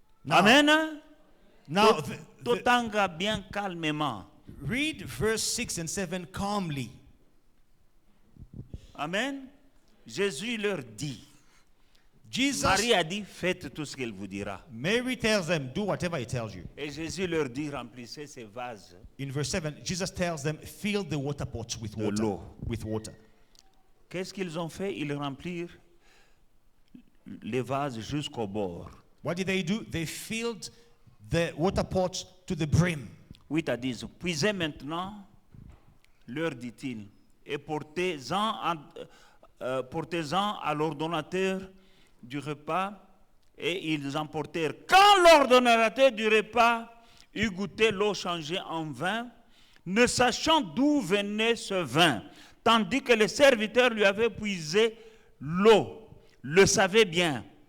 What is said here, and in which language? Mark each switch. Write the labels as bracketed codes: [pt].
[en] Amen. Now, [ln] Totanga [fr] bien calmement. [en] read verse 6 and 7 calmly. [fr] Amen. Jésus leur dit. [en] Jesus, [fr] Marie a dit, faites tout ce qu'elle vous dira. [en] Mary tells them, do whatever he tells you. [fr] Et Jésus leur dit, remplissez ces vases. [en] In verse 7, Jesus tells them, fill the water pots with [fr] De [en] water. [fr] l'eau. [en] With water. [fr] Qu'est-ce qu'ils ont fait? Ils remplirent les vases jusqu'au bord. [en] What did they do? They filled the water pots to the brim. [fr] 8 à 10. Puisez maintenant, leur dit-il, et portez-en à l'ordonnateur du repas. Et ils emportèrent. Quand l'ordonnateur du repas eut goûté l'eau changée en vin, ne sachant d'où venait ce vin, tandis que les serviteurs lui avaient puisé l'eau, le savait bien.